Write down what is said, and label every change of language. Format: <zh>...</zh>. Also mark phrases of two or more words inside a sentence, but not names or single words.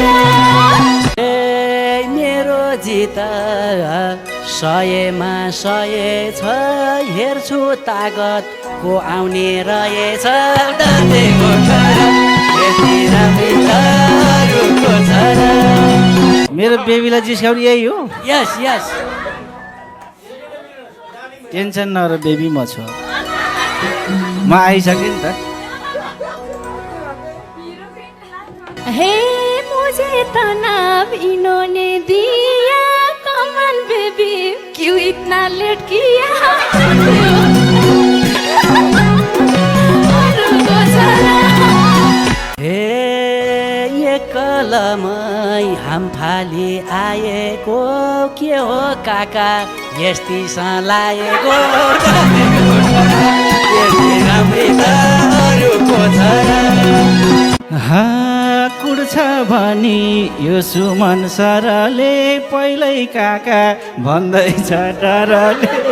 <ne>ए मेरो जित 100मा 100 छ हेर्छु तागत को आउने रहेछ दाँतेको छोरा यति राम्रो दारुको छ र मेरो बेबीलाई जिस्काउने यही हो</ne> <en>yes yes टेन्सन नगर बेबी म छु म आइसकेँ नि त</en> <hi>हे मुझे तनाव इन्होंने दिया</hi> <en>come on baby</en> <hi>क्यों इतना लेट किया</hi> <ne>हे ये कलमै हामफाली आएको के हो काका यस्ती लाएको कुर्छ भनी यो सुमन सरले पहिल्यै काका भन्दैछ डरले</ne>